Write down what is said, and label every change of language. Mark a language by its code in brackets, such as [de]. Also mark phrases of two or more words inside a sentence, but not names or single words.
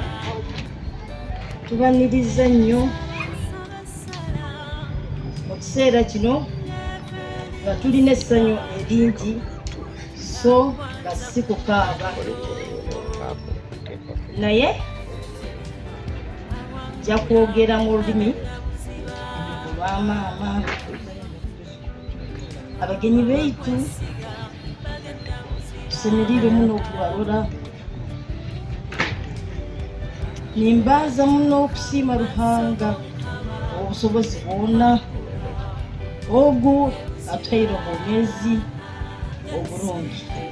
[lg] tubaniriza nnyo mu kiseera kino nga tulina essanyu eringi so nga si kukaaba naye nja kwogera mu lulimi lwa maama [ttj] abagenyi baitu tusemerire muno okubalora nimbaza muno okusiima Ruhanga obusobozi bwonna ogu atuhaire obwomezi obulungi